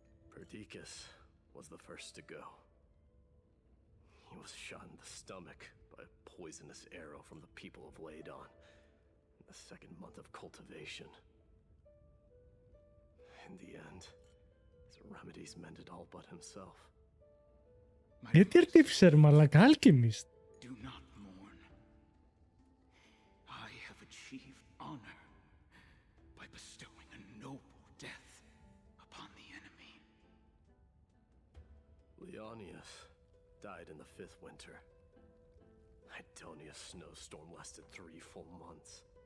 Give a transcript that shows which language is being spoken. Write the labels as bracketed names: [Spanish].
[English] Perdiccas was the first to go. He was shot in the stomach by a poisonous arrow from the people of Ladon in the second month of cultivation. In the end, his remedies mended all but himself. [Greek] Γιατί αρτίφισερ, μαλάκα, Alchemist. [English] Do not mourn. I have achieved honor by bestowing a noble death upon the enemy. Leonius died in the 5th winter. Idonia's snowstorm lasted 3 full months.